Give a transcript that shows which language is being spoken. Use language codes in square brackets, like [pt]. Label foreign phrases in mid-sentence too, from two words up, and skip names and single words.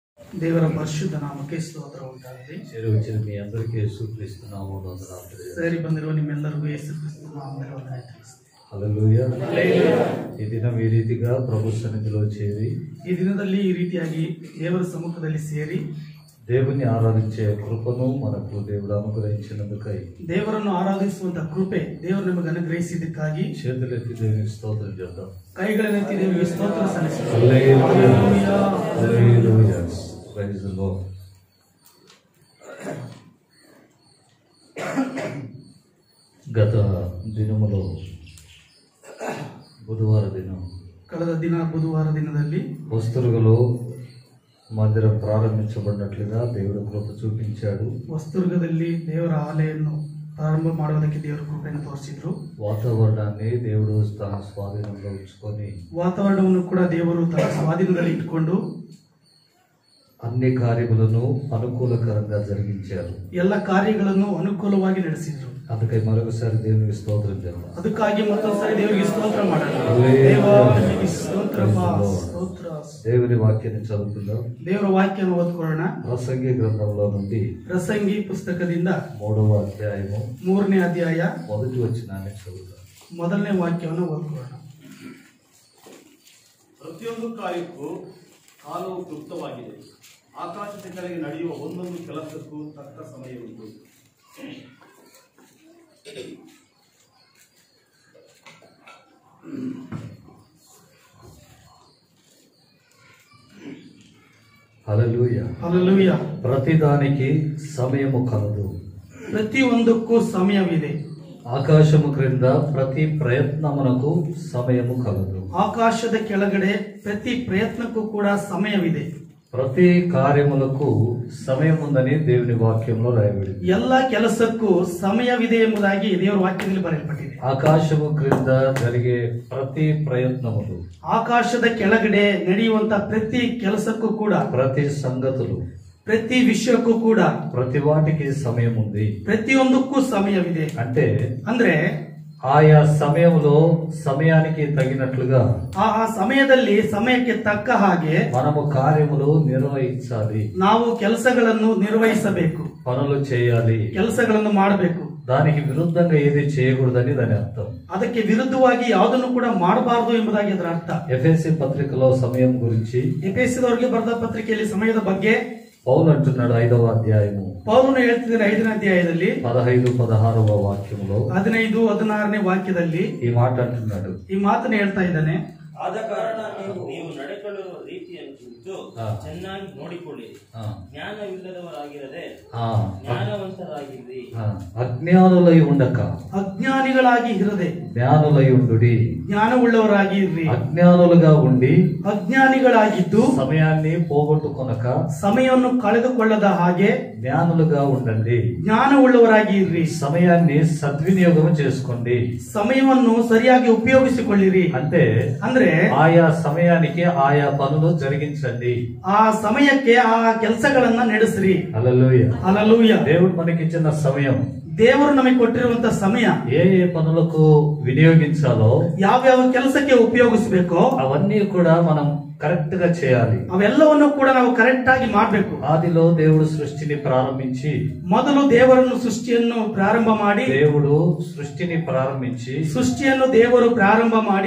[kn] ದೇವರ ಪರಿಶುದ್ಧ ನಾಮಕ್ಕೆ ಸ್ತೋತ್ರ ಉಂಟಾಗಲಿ. ಸೇರಿ ಬಂದಿರುವ ನಿಮ್ಮೆಲ್ಲರಿಗೂ ಯೇಸು ಕ್ರಿಸ್ತನ ನಾಮದಲ್ಲಿ ವಂದನೆ ತಿಳಿಸುತ್ತೇನೆ. [te] హల్లెలూయా. ఈ దినం ఈ రీతిగా ప్రభు సన్నిధిలో చేరి [kn] ಈ ದಿನದಲ್ಲಿ ಈ ರೀತಿಯಾಗಿ ದೇವರ ಸಮ್ಮುಖದಲ್ಲಿ ಸೇರಿ [te] దేవుని ఆరాధించే కృపను మనకు దేవుడు అనుగ్రహించినందుకై [kn] ದೇವರನ್ನು ಆರಾಧಿಸುವಂತ ಕೃಪೆ ದೇವರು ನಮಗೆ ಅನುಗ್ರಹಿಸಿದ್ದಕ್ಕಾಗಿ [te] చేతులెత్తి దేవునికి స్తోత్రం చేద్దాం. [kn] ಕೈಗಳನ್ನೆತ್ತಿ ದೇವರಿಗೆ ಸ್ತೋತ್ರ ಸಲ್ಲಿಸುತ್ತೇವೆ. [te] హల్లెలూయా. హల్లెలూయా. [en] Praise the Lord. [te] గత దినములో బుధవార దినం [kn] ಕಳೆದ ದಿನ ಬುಧವಾರ ದಿನದಲ್ಲಿ [te] వస్తురుగలో మందిరం ప్రారంభించబడినట్లుగా దేవుడు కృప చూపించాడు. [kn] ವಸ್ತುರ್ಗದಲ್ಲಿ ದೇವರ ಆಲಯನ್ನು ಪ್ರಾರಂಭ ಮಾಡುವುದಕ್ಕೆ ದೇವರ ಕೃಪೆಯನ್ನು ತೋರಿಸಿದ್ರು. [te] వాతావరణాన్ని దేవుడు తన స్వాధీనంలో ఉంచుకొని [kn] ವಾತಾವರಣವನ್ನು ಕೂಡ ದೇವರು ತನ್ನ ಸ್ವಾಧೀನದಲ್ಲಿ ಇಟ್ಟುಕೊಂಡು [te] అన్ని కార్యములను అనుకూలకరంగా జరిగించారు. [kn] ಎಲ್ಲ ಕಾರ್ಯಗಳನ್ನು ಅನುಕೂಲವಾಗಿ ನಡೆಸಿದ್ರು. [te] అందుకై మరొకసారి దేవునికి స్తోత్రం చేద్దాం. [kn] ಅದಕ್ಕಾಗಿ ಮತ್ತೊಂದ್ಸರಿ ದೇವರಿಗೆ ಸ್ತೋತ್ರ ಮಾಡೋಣ. ಸ್ತೋತ್ರ. [te] దేవుని వాక్యాన్ని చదువుకుందాం. [kn] ದೇವರ ವಾಕ್ಯವನ್ನು ಓದ್ಕೊಳ್ಳೋಣ. [te] ప్రసంగి గ్రంథంలో నుండి [kn] ಪ್ರಸಂಗಿ ಪುಸ್ತಕದಿಂದ [te] 3వ అధ్యాయము [kn] 3ನೇ ಅಧ್ಯಾಯ [te] మొదటి వచనాన్ని చదువుదాం. [kn] ಮೊದಲನೇ ವಾಕ್ಯವನ್ನು ಓದ್ಕೊಳ್ಳೋಣ. ಪ್ರತಿಯೊಂದು ಕಾರ್ಯಕ್ಕೂ ಕಾಲವು ಕ್ಲುಪ್ತವಾಗಿದೆ. ಆಕಾಶದ ಕೆಳಗೆ ನಡೆಯುವ ಒಂದೊಂದು ಕೆಲಸಕ್ಕೂ ತಕ್ಕ ಸಮಯ ಉಂಟು. [te] హల్లెలూయా. [kn] ಹಲ್ಲೆಲೂಯಾ. [te] ప్రతిదానికి సమయము కలదు. [kn] ಪ್ರತಿಯೊಂದಕ್ಕೂ ಸಮಯವಿದೆ. [te] ఆకాశము క్రింద ప్రతి ప్రయత్నమునకు సమయము కలదు. [kn] ಆಕಾಶದ ಕೆಳಗಡೆ ಪ್ರತಿ ಪ್ರಯತ್ನಕ್ಕೂ ಕೂಡ ಸಮಯವಿದೆ. [te] ప్రతి కార్యములకు సమయం ఉందని దేవుని వాక్యంలో రాయబడింది. [kn] ಎಲ್ಲ ಕೆಲಸಕ್ಕೂ ಸಮಯವಿದೆ ಎಂಬುದಾಗಿ ದೇವರ ವಾಕ್ಯದಲ್ಲಿ ಬರೆಯಲ್ಪಟ್ಟಿದೆ. [te] ఆకాశము క్రింద జరిగే ప్రతి ప్రయత్నములు, [kn] ಆಕಾಶದ ಕೆಳಗಡೆ ನಡೆಯುವಂತ ಪ್ರತಿ ಕೆಲಸಕ್ಕೂ ಕೂಡ, [te] ప్రతి సంగతులు, [kn] ಪ್ರತಿ ವಿಷಯಕ್ಕೂ ಕೂಡ, [te] ప్రతి వాటికి సమయం ఉంది. [kn] ಪ್ರತಿಯೊಂದಕ್ಕೂ ಸಮಯವಿದೆ. [te] అంటే [kn] ಅಂದ್ರೆ [te] ఆయా సమయంలో సమయానికి తగినట్లుగా [kn] ಆ ಸಮಯದಲ್ಲಿ ಸಮಯಕ್ಕೆ ತಕ್ಕ ಹಾಗೆ [te] మనము కార్యములు నిర్వహించాలి. [kn] ನಾವು ಕೆಲಸಗಳನ್ನು ನಿರ್ವಹಿಸಬೇಕು, [te] పనులు చేయాలి. [kn] ಕೆಲಸಗಳನ್ನು ಮಾಡಬೇಕು. [te] దానికి విరుద్ధంగా ఏది చేయకూడదని దాని అర్థం. [kn] ಅದಕ್ಕೆ ವಿರುದ್ಧವಾಗಿ ಯಾವುದನ್ನು ಕೂಡ ಮಾಡಬಾರದು ಎಂಬುದಾಗಿ ಅದರ ಅರ್ಥ. [te] ఎఫెసీ పత్రికలో సమయం గురించి [kn] ಎಫೆಸದವರಿಗೆ ಬರೆದ ಪತ್ರಿಕೆಯಲ್ಲಿ ಸಮಯದ ಬಗ್ಗೆ [te] పౌలు అంటున్నాడు 5వ అధ్యాయము [kn] ಪೌಲನು ಹೇಳ್ತಿದ್ದಾನೆ 5ನೇ ಅಧ್ಯಾಯದಲ್ಲಿ [te] 15-16వ వాక్యంలో [kn] 15-16ನೇ ವಾಕ್ಯದಲ್ಲಿ [te] ఈ మాట అంటున్నాడు. [kn] ಈ ಮಾತನ್ನು ಹೇಳ್ತಾ ಇದ್ದಾನೆ. ಆದ ಕಾರಣ ನೀವು ನಡೆಕೊಳ್ಳುವ ರೀತಿಯನ್ನು ಕುರಿತು ಚೆನ್ನಾಗಿ ನೋಡಿಕೊಳ್ಳಿ. ಜ್ಞಾನವಿಲ್ಲದವರಾಗಿರದೆ ಜ್ಞಾನವಂತರಾಗಿರ್ರಿ. [te] ಅಜ್ಞಾನುಲೈ ఉండక [kn] ಅಜ್ಞಾನಿಗಳಾಗಿ ಇರದೆ [te] ಜ್ಞಾನುಲೈ ఉండుడి. [kn] ಜ್ಞಾನವುಳ್ಳವರಾಗಿ ಇರ್ರಿ. [te] ಅಜ್ಞಾನುలుగా ఉండి [kn] ಅಜ್ಞಾನಿಗಳಾಗಿದ್ದು [te] సమయాన్ని పోగొట్టుకొనక [kn] ಸಮಯವನ್ನು ಕಳೆದುಕೊಳ್ಳದ ಹಾಗೆ [te] జ్ఞానులుగా ఉండండి. [kn] ಜ್ಞಾನವುಳ್ಳವರಾಗಿ ಇರ್ರಿ. [te] సమయాన్ని సద్వినియోగం చేసుకోండి. [kn] ಸಮಯವನ್ನು ಸರಿಯಾಗಿ ಉಪಯೋಗಿಸಿಕೊಳ್ಳಿರಿ. [te] ಅಂದ್ರೆ ఆయా సమయానికి ఆయా పనులు జరిగించండి. [kn] ಆ ಸಮಯಕ್ಕೆ ಆ ಕೆಲಸಗಳನ್ನ ನಡೆಸ್ರಿ. [te] హల్లెలూయా. హల్లెలూయా. దేవుడు మనకిచ్చిన సమయం, [kn] ದೇವರು ನಮಗೆ ಕೊಟ್ಟಿರುವಂತ ಸಮಯ [te] ఏ పనులకు వినియోగించాలో, [kn] ಯಾವ್ಯಾವ ಕೆಲಸಕ್ಕೆ ಉಪಯೋಗಿಸಬೇಕೋ [te] అవన్నీ కూడా మనం కరెక్ట్ గా చేయాలి. [kn] ಅವೆಲ್ಲವನ್ನು ಕೂಡ ನಾವು ಕರೆಕ್ಟ್ ಆಗಿ ಮಾಡಬೇಕು. [te] ఆదిలో దేవుడు సృష్టిని ప్రారంభించి [kn] ಮೊದಲು ದೇವರನ್ನು ಸೃಷ್ಟಿಯನ್ನು ಪ್ರಾರಂಭ ಮಾಡಿ ಸೃಷ್ಟಿಯನ್ನು ದೇವರು ಪ್ರಾರಂಭ ಮಾಡಿ